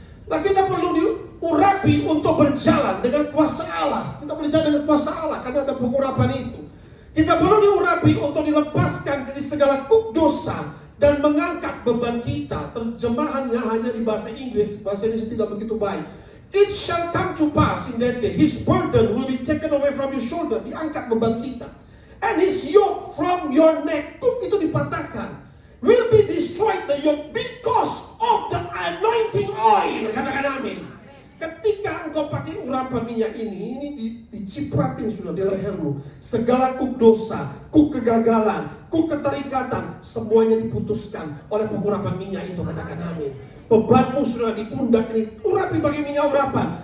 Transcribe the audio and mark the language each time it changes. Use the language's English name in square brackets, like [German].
[Indonesian] Nah, kita perlu diurapi untuk berjalan dengan kuasa Allah. Kita berjalan dengan kuasa Allah karena ada pengurapan itu. Kita perlu diurapi untuk dilepaskan dari segala kuk dosa dan mengangkat beban kita. Terjemahannya hanya di bahasa Inggris, bahasa Indonesia tidak begitu baik. [English] It shall come to pass in that day, his burden will be taken away from your shoulder. [Indonesian] Diangkat beban kita. [English] and his yoke from your neck. [Indonesian] Kuk itu dipatahkan. [English] Will be destroyed the yoke because of the anointing oil. [Indonesian] Katakan amin. Ketika engkau pakai urapan minyak ini dicipratin sudah di lehermu. Segala kuk dosa, kuk kegagalan, kuk keterikatan, semuanya diputuskan oleh pengurapan minyak itu. Katakan amin. Bebanmu sudah di pundak ini, urapi pakai minyak urapan.